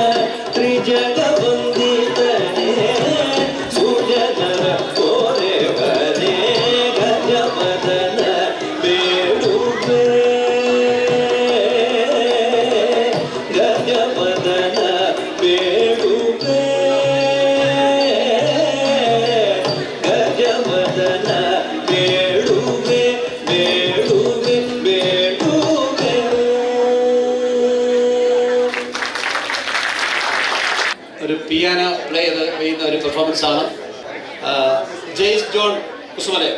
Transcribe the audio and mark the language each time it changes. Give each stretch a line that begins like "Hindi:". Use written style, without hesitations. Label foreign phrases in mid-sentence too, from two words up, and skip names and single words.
Kannada: ತ್ರಿಜಗವಂದಿತನೇ ಸುಜನರ ಕೋರೆ ಬನೆ ಗಜವದನ ಬೇಡುವೆ ಗಜವದನ ಬೇಡುವೆ ಗಜವದನ ಬೇಡುವೆ ಬೇಡುವೆ ಬೇಡುವೆ.
Malayalam: ഒരു
English: piano play
Malayalam: ചെയ്യുന്ന ഒരു പെർഫോമൻസ് ആണ്. ജെയ്സ് ജോൺ കുസുമലയം.